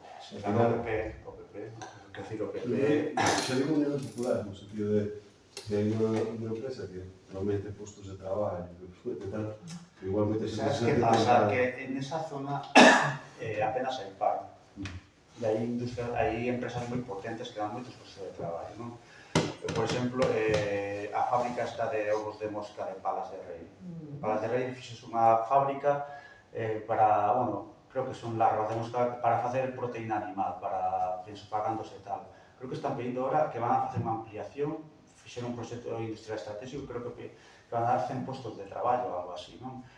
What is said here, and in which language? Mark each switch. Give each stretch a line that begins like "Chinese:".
Galician: Se ganó o PP, quer decir, o PP... se digo Unión Popular, no sentido de que hai unha empresa que promete postos de traballo, que tal, que igualmente
Spanish: ¿Sabes qué pasa? Que en esa zona apenas hay paro. Y hay empresas muy potentes que dan muchos puestos de trabajo, ¿no?
Galician: Por exemplo, a fábrica esta de ovos de mosca de Palas de Rei. Palas de Rei fixes unha fábrica para, bueno, creo que son larvas de mosca para facer proteína animal, para pagándose e tal. Creo que están pedindo ahora que van a facer unha ampliación, fixeron un proxecto industrial estratégico, creo que van a dar 100 postos de traballo ou algo así, non?